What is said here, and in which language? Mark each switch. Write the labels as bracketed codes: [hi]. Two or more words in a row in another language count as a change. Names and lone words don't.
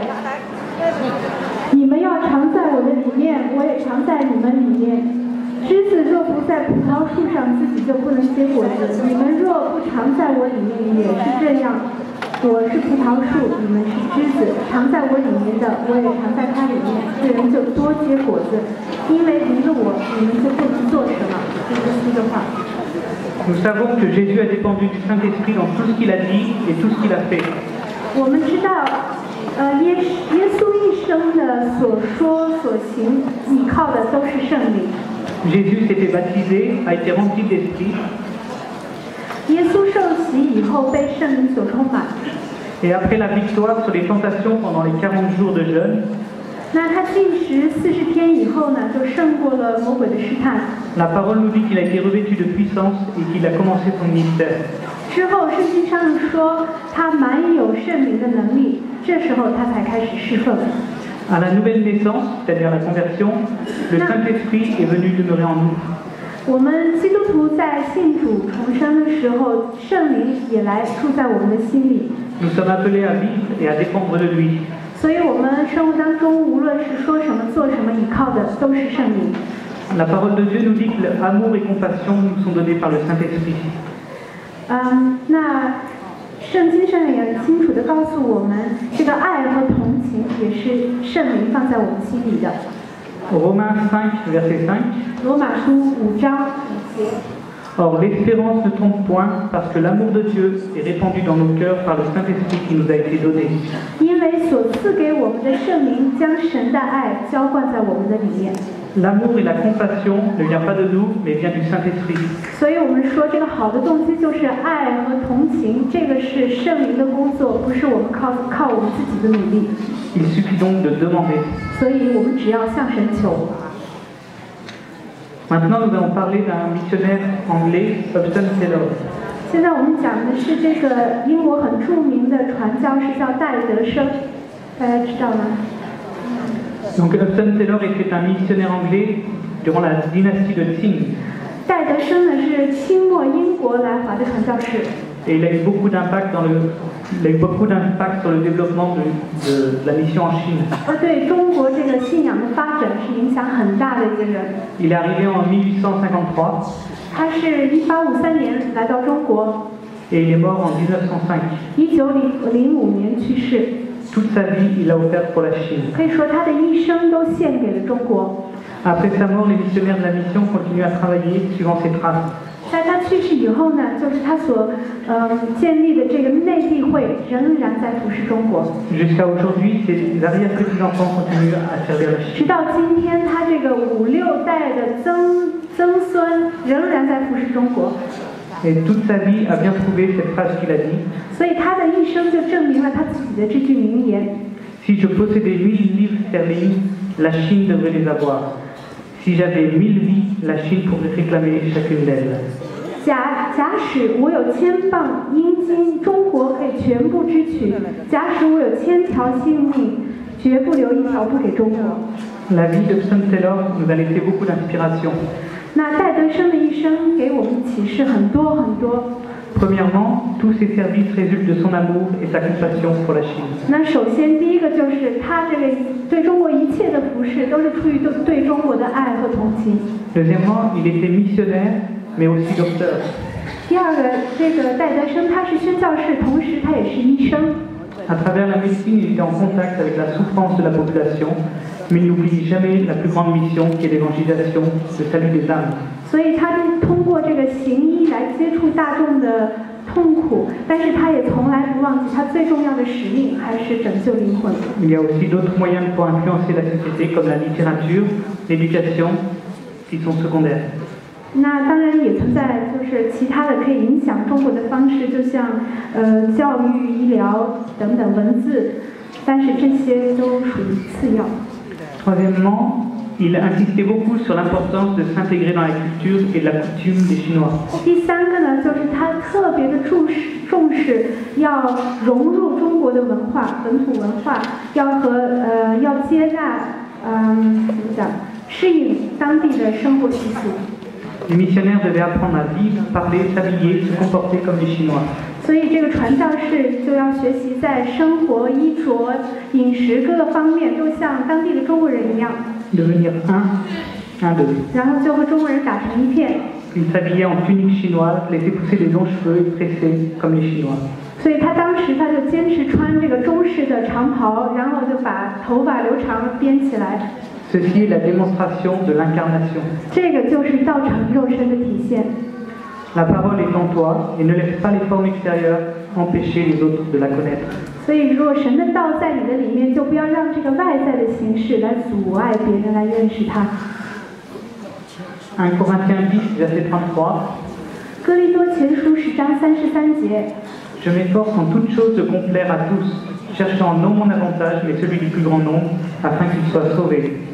[zh] 你们要常在我的里面，我也常在你们里面。枝子若不在葡萄树上，自己就不能结果子。你们若不常在我里面，也是这样。我是葡萄树，你们是枝子。常在我里面的，我也常在他里面。这人就多结果子，因为离了我，你们就不能做什么。这是诗的话。 [fr] Nous savons que Jésus a dépendu du Saint-Esprit dans tout ce qu'il a dit et tout ce qu'il a fait. [zh] 我们知道，耶稣一生的所说所行，依靠的都是圣灵。 [fr] Jésus s'est fait baptiser, a été rempli d'esprit. [zh] 耶稣受洗以后被圣灵所充满。 [fr] Et après la victoire sur les tentations pendant les 40 jours de jeûne, [zh] 那他禁食40天以后呢，就胜过了魔鬼的试探。 [fr] la parole nous dit qu'il a été revêtu de puissance et qu'il a commencé son ministère. [zh] 之后，圣经上说他满有圣灵的能力，这时候他才开始侍奉。 [fr] À la nouvelle naissance, c'est-à-dire la conversion, le Saint-Esprit est venu demeurer en nous. [zh] 我们基督徒在信主重生的时候，圣灵也来住在我们的心里。 [fr] Nous sommes appelés à vivre et à dépendre de lui. [zh] 所以我们生活当中，无论是说什么、做什么，依靠的都是圣灵。 [fr] La parole de Dieu nous dit que l'amour et compassion nous sont donnés par le Saint-Esprit. [zh] 那圣经上也清楚地告诉我们，这个爱和同情也是圣灵放在我们心里的。 [fr] Romains 5, verset 5. [zh] 罗马书5章5节。 [fr] Or, l'espérance ne trompe point, parce que l'amour de Dieu est répandu dans nos cœurs par le Saint-Esprit qui nous a été donné. [zh] 因为所赐给我们的圣灵将神的爱浇灌在我们的里面。 [fr] L'amour et la compassion ne viennent pas de nous, mais vient du Saint-Esprit. [zh] 所以我们说，这个好的动机就是爱和同情，这个是圣灵的工作，不是我们靠我们自己的努力。 [fr] Il suffit donc de demander. [zh] 所以我们只要向神求。 [fr] Maintenant, nous allons parler d'un missionnaire anglais, Hudson Taylor. [zh] 现在我们讲的是这个英国很著名的传教士叫戴德生，大家知道吗？ [fr] Donc, Hudson Taylor était un missionnaire anglais durant la dynastie de Qing. [zh] 戴德生呢是清末英国来华的传教士。 [fr] Et il a eu beaucoup d'impact sur le développement de la mission en Chine. [zh] 对中国这个信仰的发展是影响很大的一个人。 [fr] Il est arrivé en 1853. [zh] 他是1853年来到中国。 [fr] Et il est mort en 1905. [zh] 1905 年去世。 [fr] Toute sa vie, il a offert pour la Chine. [zh] 可以说他的一生都献给了中国。 [fr] Après sa mort, les missionnaires de la mission continuent à travailler suivant ses traces. [zh] 在他去世以后呢，就是他所建立的这个内地会仍然在服侍中国。 [fr] Jusqu'à aujourd'hui, ses arrière-petits-enfants continuent à servir la Chine. [zh] 直到今天，他这个5、6代的曾孙仍然在服侍中国。 [fr] Et toute sa vie a bien prouvé cette phrase qu'il a dit. [zh] 所以他的一生就证明了他自己的这句名言。 [fr] Si je possédais 1000 livres sterling, la Chine devrait les avoir. Si j'avais 1000 vies, la Chine pourrait réclamer chacune d'elles. [zh] 假使我有1000磅阴金，中国可以全部支取；假使我有1000条性命，绝不留一条不给中国。 [fr] La vie de Hudson Taylor nous a laissé beaucoup d'inspiration. [zh] 那戴德生的一生给我们启示很多很多。 [fr] Premièrement, tous ses services résultent de son amour et sa compassion pour la Chine. [zh] 那首先第一个就是他这个对中国一切的服侍都是出于对中国的爱和同情。 [fr] Deuxièmement, il était missionnaire, mais aussi docteur. [zh] 第二个，这个戴德生他是宣教士，同时他也是医生。 [fr] À travers la médecine, il était en contact avec la souffrance de la population, mais il n'oublie jamais la plus grande mission qui est l'évangélisation, le salut des âmes. [zh] 所以他通过这个行医来接触大众的痛苦，但是他也从来不忘记他最重要的使命，还是拯救灵魂。 [fr] Il y a aussi d'autres moyens pour influencer la société, comme la littérature, l'éducation, qui sont secondaires. [zh] 那当然也存在就是其他的可以影响中国的方式，就像教育、医疗等等文字，但是这些都属于次要。 [fr] Troisièmement, il insistait beaucoup sur l'importance de s'intégrer dans la culture et la coutume des Chinois. [zh] 第三个呢，就是他特别的重视要融入中国的文化、本土文化，要接纳怎么讲，适应当地的生活习俗。 [fr] Les missionnaires devaient apprendre à vivre, parler, s'habiller, se comporter comme les Chinois. [zh] 所以这个传教士就要学习在生活、衣着、饮食各个方面都像当地的中国人一样， [fr] Devenir un d'eux. [zh] 然后就和中国人打成一片。 [fr] Ils s'habillaient en tunique chinoise, laissaient pousser des longs cheveux et tressés comme les Chinois. [zh] 所以他当时他就坚持穿这个中式的长袍，然后就把头发留长编起来。 [fr] Ceci est la démonstration de l'incarnation. [zh] 这个就是道成肉身的体现。 [fr] La parole est en toi et ne laisse pas les formes extérieures empêcher les autres de la connaître. [zh] 所以，如果神的道在你的里面，就不要让这个外在的形式来阻碍别人来认识他。 [fr] 1 Corinthiens 10, verset 33. [zh] 哥林多前书10章33节。 [fr] Je m'efforce en toutes choses de complaire à tous, cherchant non mon avantage, mais celui du plus grand nombre, afin qu'ils soient sauvés.